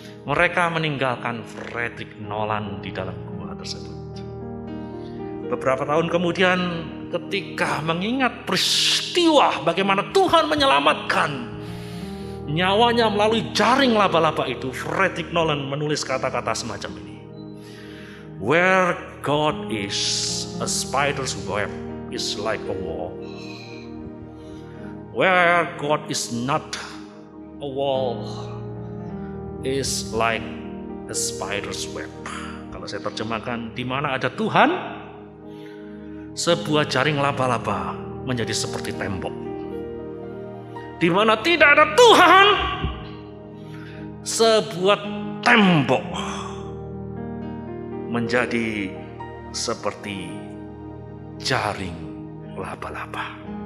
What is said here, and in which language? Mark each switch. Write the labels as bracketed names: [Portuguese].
[Indonesian] Mereka meninggalkan Frederick Nolan di dalam gua tersebut. Beberapa tahun kemudian, ketika mengingat peristiwa bagaimana Tuhan menyelamatkan nyawanya melalui jaring laba-laba itu, Frederick Nolan menulis kata-kata semacam ini. [English] Where God is, a spider's web is like a wall. Where God is not, a wall is like a spider's web. [Indonesian] Kalau saya terjemahkan, di mana ada Tuhan, sebuah jaring laba-laba menjadi seperti tembok. Di mana tidak ada Tuhan, sebuah tembok menjadi seperti jaring laba-laba.